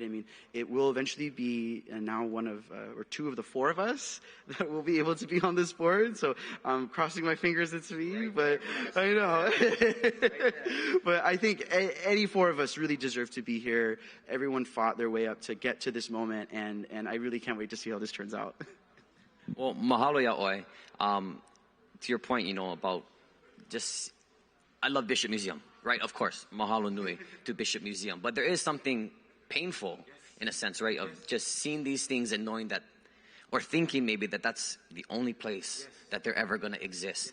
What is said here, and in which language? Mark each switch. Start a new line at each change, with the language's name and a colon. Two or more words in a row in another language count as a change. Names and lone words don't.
English: I mean, it will eventually be now one of, or 2 of the 4 of us that will be able to be on this board. So I'm crossing my fingers it's me, but I know. But I think any 4 of us really deserve to be here. Everyone fought their way up to get to this moment, and I really can't wait to see how this turns out. Well,
Hawaiian: mahalo yaʻoe.
English: To your point, you know, about just, I love Bishop Museum, right? Of course,
Hawaiian: mahalo nui
English: to Bishop Museum. But there is something painful, in a sense, right? Of just seeing these things and knowing that, or thinking maybe that that's the only place that they're ever going to exist.